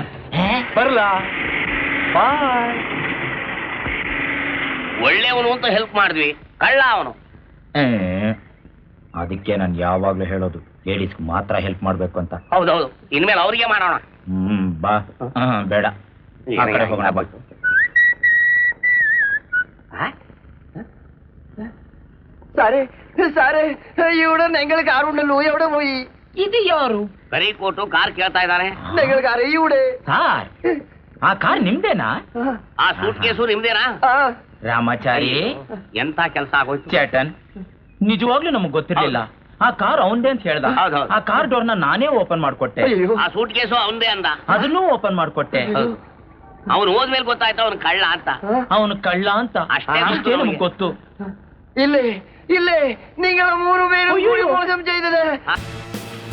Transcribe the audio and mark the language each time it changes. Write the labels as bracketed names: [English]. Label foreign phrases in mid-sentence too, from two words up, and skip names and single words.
[Kannada] ಬರ್ಲಾ? ಬಾಯ್. ಒಳ್ಳೆಯವನು ಅಂತ ಹೆಲ್ಪ್ ಮಾಡಿದ್ವಿ, ಕಳ್ಳ ಅವನು. ಅದಕ್ಕೆ ನಾನು ಯಾವಾಗ್ಲೂ ಹೇಳೋದು, ಲೇಡೀಸ್ಗೆ ಮಾತ್ರ ಹೆಲ್ಪ್ ಮಾಡ್ಬೇಕು ಅಂತ. ಹೌದೌದು, ಇನ್ಮೇಲೆ ಅವ್ರಿಗೆ ಮಾಡೋಣ. ಬಾ. ಬೇಡ, ಆ ಕಡೆ ಹೋಗೋಣ ಬಾ. [Malayalam] സാറേ സാറേ ഇവിടെ ഞങ്ങൾ കാറുണ്ടല്ലോ എവിടെ പോയി? [Kannada] ಇದು ಯಾರು? ಕರಿ ಕೊಟ್ಟು ಕಾರ್ ಕೇಳ್ತಾ ಇದ್ದಾನೆ. [Malayalam] ഞങ്ങൾ കാർ ഇവിടെ. [Kannada] ಸಾರ್, ಆ ಕಾರ್ ನಿಮ್ದೇನಾ? ಆ ಸೂಟ್ ಕೇಸು ನಿಮ್ದೇನಾ? ರಾಮಾಚಾರಿ, ಎಂತ ಕೆಲಸ ಆಗೋಯ್ತು. ಚೇತನ್, ನಿಜವಾಗ್ಲೂ ನಮಗ್ ಗೊತ್ತಿರ್ಲಿಲ್ಲ. ಆ ಕಾರ್ ಅವಂದೇ ಅಂತ ಹೇಳ್ದ. ಹೌದೌದು. ಆ [English] car door [Kannada] ನಾನೇ ಓಪನ್ ಮಾಡ್ಕೊಟ್ಟೆ. ಆ ಸೂಟ್ ಕೇಸು ಅವಂದೇ ಅಂದ. ಅದನ್ನೂ ಓಪನ್ ಮಾಡ್ಕೊಟ್ಟೆ. ಅವನು ಹೋದ್ಮೇಲೆ ಗೊತ್ತಾಯ್ತು ಅವನು ಕಳ್ಳ ಅಂತ. ಅವನು ಕಳ್ಳ ಅಂತ ಅಷ್ಟೇ ಅಷ್ಟೇ ನಮ್ಗೆ ಗೊತ್ತು. [Malayalam] ഇല്ലേ ഇല്ലേ നിങ്ങൾ മൂന്ന് പേരും കൂടി മോശം ചെയ്തത്.